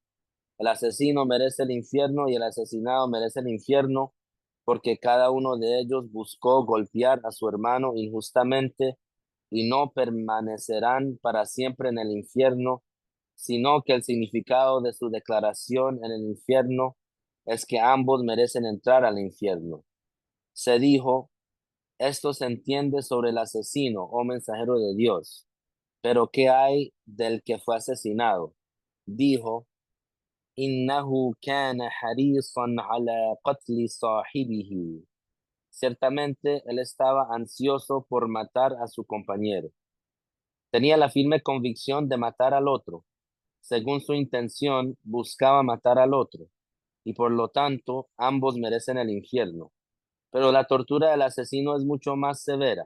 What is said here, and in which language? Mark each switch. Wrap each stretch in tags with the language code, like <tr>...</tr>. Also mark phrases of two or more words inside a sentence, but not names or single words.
<es>El asesino merece el infierno y el asesinado merece el infierno, porque cada uno de ellos buscó golpear a su hermano injustamente, y no permanecerán para siempre en el infierno, sino que el significado de su declaración en el infierno es que ambos merecen entrar al infierno. Se dijo: esto se entiende sobre el asesino, oh mensajero de Dios. Pero ¿qué hay del que fue asesinado? Dijo:</es> <ar>إنه كان حريصا على قتل صاحبه.</ar> <es>Ciertamente él estaba ansioso por matar a su compañero. Tenía la firme convicción de matar al otro. Según su intención, buscaba matar al otro, y por lo tanto ambos merecen el infierno. Pero la tortura del asesino es mucho más severa.</es>